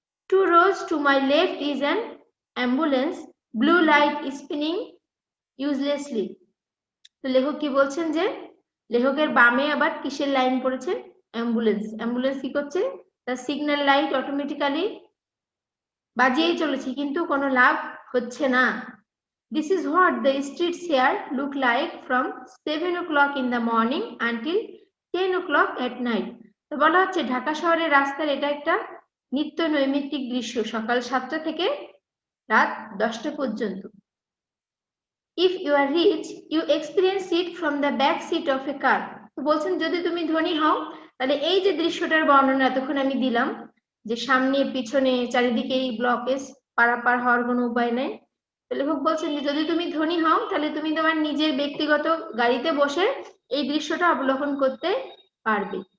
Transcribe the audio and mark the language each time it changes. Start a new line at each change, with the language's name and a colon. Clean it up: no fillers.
English: 2 rows to my left is an ambulance, blue light spinning uselessly.
Bangla: তো লেখক কি বলছেন যে লেখকের বামে আবার কিসের লাইন পড়েছে? অ্যাম্বুলেন্স। অ্যাম্বুলেন্স কি করছে? তার সিগন্যাল লাইট অটোমেটিক্যালি বাজিয়েই চলেছে, কিন্তু কোনো লাভ হচ্ছে না।
English: This is what the streets here look like from 7 o'clock in the morning until 10 o'clock at night.
Bangla: তো বলা হচ্ছে ঢাকা শহরের রাস্তার এটা একটা নিত্য নৈমিত্তিক দৃশ্য, সকাল 7টা থেকে রাত 10টা পর্যন্ত।
English: If you are rich, you experience it from the back seat of a car.
Bangla: তো বলছেন যদি তুমি ধনী হও, তাহলে এই যে দৃশ্যটার বর্ণনা এতক্ষণ আমি দিলাম, যে সামনে পিছনে চারিদিকে এই ব্লকেজ, পারাপার হওয়ার কোনো উপায় নেই। লেখক বলছেন যে যদি তুমি ধনী হও তাহলে তুমি তোমার নিজের ব্যক্তিগত গাড়িতে বসে এই দৃশ্যটা অবলোকন করতে পারবে।